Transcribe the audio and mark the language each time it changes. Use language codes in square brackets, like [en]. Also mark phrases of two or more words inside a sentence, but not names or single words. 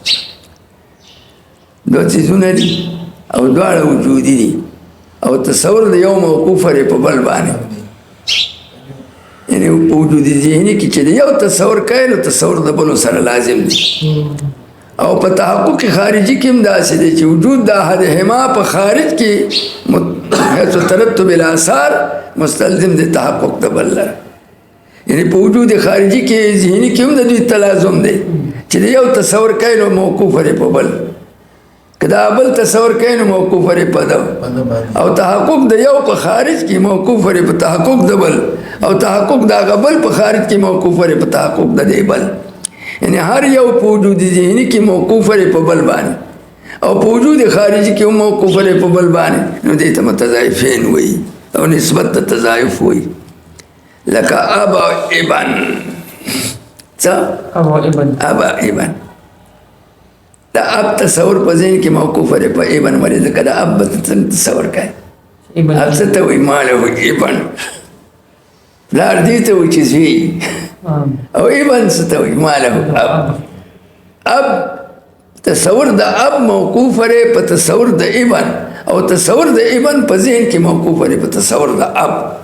[ps] دو چیزونه دي او دواړه وجودي دي او تصور د یو موقوف لري په بل باندې یعنی په وجود ذهني کې چې یو تصور کوي نو تصور د بل سره لازم دي او په تحقق خارجي کې هم داسې دي چې وجود د احدهما په خارج کې [ar] حيث ترتب الاثار [ps] مستلزم د تحقق د بل یعنی په وجود خارجي کې ذهني کې هم د دوی تلازم دی چې د یو تصور کوي نو موقوف لري په بل که دا بل تصور کوي نو موقوف لري په ده او تحقق د یو په خارج کې موقوف لري په تحقق د بل او تحقق د هغه بل په خارج کې موقوف لري په تحقق د دې بل یعنی هر یو په وجود ذهني کې موقوف لري په بل باندې او په وجود خارجي کې هم موقوف لري په بل باندې نو دې ته متضاعفین وایي او نسبت د تضاعف وایي لکه اب او ابن څه اب او ابن اب ابن دا اب تصور په ذهن کې موقوف لري په ابن باندې ځکه دا اب څنګه تصور کوي ابن اب څه ته وایي [ar] ماله ابن [ps] پلار دې ته وایي چې زوی او ابن څه ته وایي [ar] ماله اب [ps] تصور د اب موقوف لري په تصور د ابن او تصور د ابن په ذهن کې موقوف لري په تصور د اب